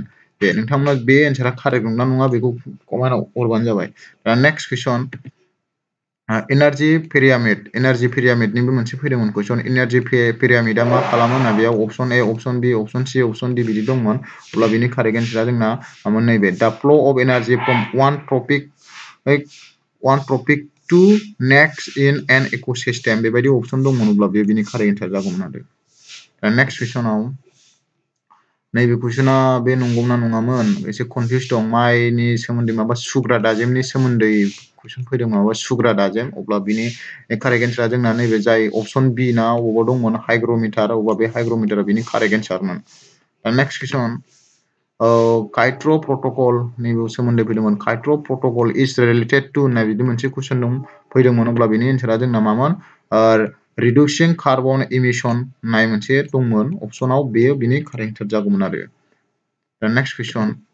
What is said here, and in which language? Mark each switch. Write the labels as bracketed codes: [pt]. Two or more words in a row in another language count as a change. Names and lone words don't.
[brx] बे नोंथांमोना बे एन्सारा कारेक्ट नंना नङा बेखौ कमेन्टआव हरबानो जाबाय। दा [en] next question, [brx] एनार्जि पिरामिडनिबो मोनसे फैदोंमोन कुइसन एनार्जि पिरामिडा मा खालामो होनना बेयाव [en] option A option B option C option D [brx] बिदि दंमोन अब्ला बिनि कारेक्ट एन्सारा जोंना मामोन नैबे दा [en] flow of energy from one topic to next in an ecosystem [brx] बेबायदि अपसन दंमोन अब्ला बे बिनि [en] correct answer [brx] जागौमोन आरो दा नेक्स्ट कुइसनाव नैबे कुइसना बे नंगौना नङामोन एसे कनफिउज दं माइनि सोमोन्दै माबा सुग्रा दाजेमनि सोमोन्दै कुइसन फैदों माबा सुग्रा दाजेम अब्ला बिनि कारेक्ट एन्सारा जोंना नैबे जाय अपसन बी ना अबाव दंमोन हाइग्र'मिटार अब्ला बे हाइग्र'मिटारा बिनि कारेक्ट एन्सारमोन दा [en] next question [brx] काइट्र' प्रट'कल निबो सोमोन्दै फैदोंमोन [en] Kyoto Protocol is related to [brx] होननाय बिदि मोनसे कुइसन फैदोंमोन अब्ला बिनि एन्सारा जोंना मामोन [en] reducing carbon emission [brx] होननाय मोनसे दंमोन अपसनाव बेयो बिनि [en] correct answer [brx] जागौमोन आरो दा [en] next question